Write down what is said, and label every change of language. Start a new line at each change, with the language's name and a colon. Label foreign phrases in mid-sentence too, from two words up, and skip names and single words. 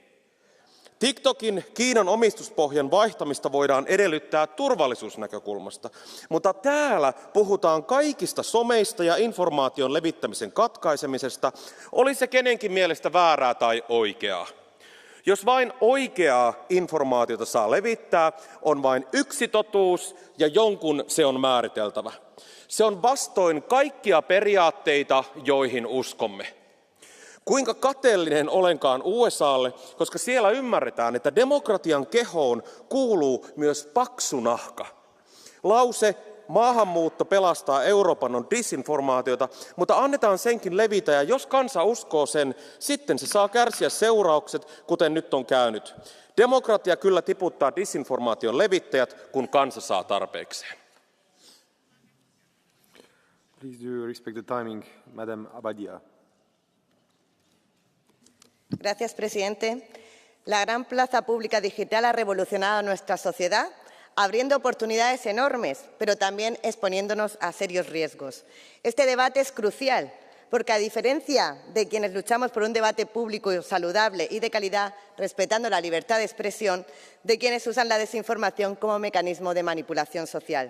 Finnish: TikTokin Kiinan omistuspohjan vaihtamista voidaan edellyttää turvallisuusnäkökulmasta, mutta täällä puhutaan kaikista someista ja informaation levittämisen katkaisemisesta, oli se kenenkin mielestä väärää tai oikeaa. Jos vain oikeaa informaatiota saa levittää, on vain yksi totuus ja jonkun se on määriteltävä. Se on vastoin kaikkia periaatteita, joihin uskomme. Kuinka kateellinen olenkaan USAlle, koska siellä ymmärretään, että demokratian kehoon kuuluu myös paksu nahka. Lause maahanmuutto pelastaa Euroopan on disinformaatiota, mutta annetaan senkin levitä ja jos kansa uskoo sen, sitten se saa kärsiä seuraukset, kuten nyt on käynyt. Demokratia kyllä tiputtaa disinformaation levittäjät, kun kansa saa tarpeekseen.
English: Please do respect the timing, Madam Abadia.
Spanish: Gracias, presidente. La gran plaza pública digital ha revolucionado nuestra sociedad, abriendo oportunidades enormes, pero también exponiéndonos a serios riesgos. Este debate es crucial porque a diferencia de quienes luchamos por un debate público saludable y de calidad, respetando la libertad de expresión, de quienes usan la desinformación como mecanismo de manipulación social.